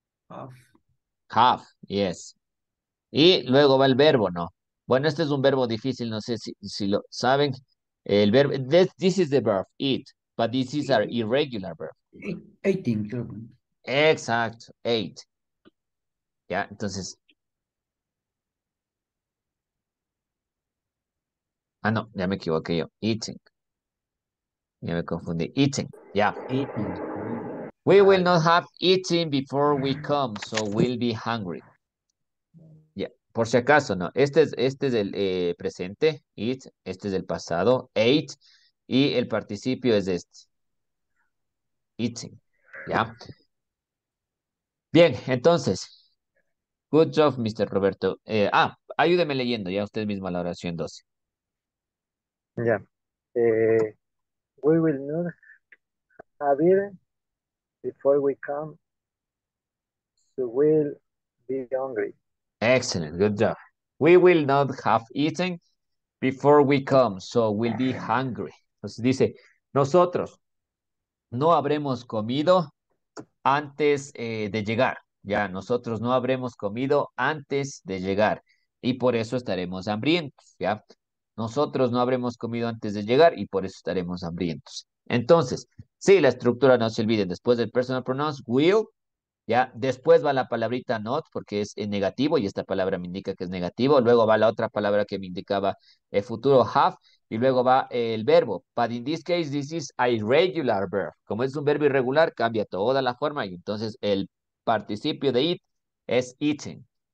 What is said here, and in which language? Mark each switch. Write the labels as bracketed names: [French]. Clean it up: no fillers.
[English] Have. [Spanish] Have, yes. Y luego va el verbo, ¿no? Bueno, este es un verbo difícil, no sé si lo saben. [English] El verbo, this is the verb, eat, but this is an irregular verb. [Spanish] 18, creo. Exacto, ate. Ya, entonces. Ah, no, ya me equivoqué yo. Eating. Ya me confundí. Eating, ya. 18. [English] We will not have eaten before we come, so we'll be hungry. [Spanish] Ya, por si acaso, ¿no? Este es el presente, eat, este es el pasado, ate, y el participio es este, eating, ¿ya? Bien, entonces, good job, Mr. Roberto. Ayúdeme leyendo ya usted mismo la oración 12. Ya. [English] We will not have it before we come, so we'll be hungry. Excellent, good job. We will not have eaten before we come, so we'll be hungry. Entonces dice, nosotros no habremos comido [Spanish] antes de llegar. Ya, nosotros no habremos comido antes de llegar y por eso estaremos hambrientos, ¿ya? Nosotros no habremos comido antes de llegar y por eso estaremos hambrientos. Entonces, sí, la estructura no se olviden, después del personal pronouns, will, ya, después va la palabrita not, porque es en negativo, y esta palabra me indica que es negativo. Luego va la otra palabra que me indicaba el futuro have, y luego va el verbo. [English] But in this case, this is a irregular verb. [Spanish] Como es un verbo irregular, cambia toda la forma, y entonces el participio de it es eaten.